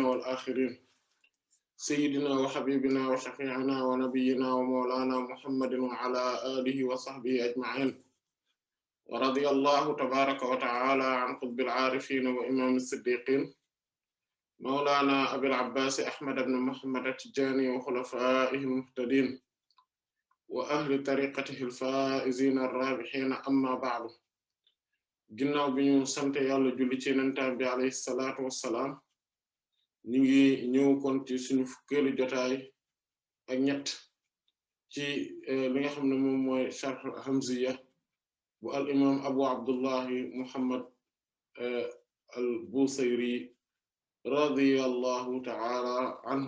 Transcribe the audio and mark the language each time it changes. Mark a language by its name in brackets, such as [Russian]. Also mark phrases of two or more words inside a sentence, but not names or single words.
[Arabic] والآخرين سيدنا وحبيبنا وشفيعنا ونبينا ومولانا محمد وعلى آله وصحبه أجمعين ورضي الله تبارك وتعالى عن قطب العارفين وإمام الصديقين مولانا أبي العباس أحمد بن محمد التجاني وخلفائه المهتدين وأهل طريقته الفائزين الرابحين أما بعد. [Wolof] ginnaaw bi ñu sant Yàlla julli ci Yonent bi [Arabic] عليه الصلاة والسلام [Wolof] ñu ngi ñëw kon ci suñu fukkeelu jotaay ak ñett ci li nga xam ne moom mooy sharh Hamziya bu al imam Abu Abdullahi Muhammad al Busayri [Arabic] رضي الله تعالى عنه.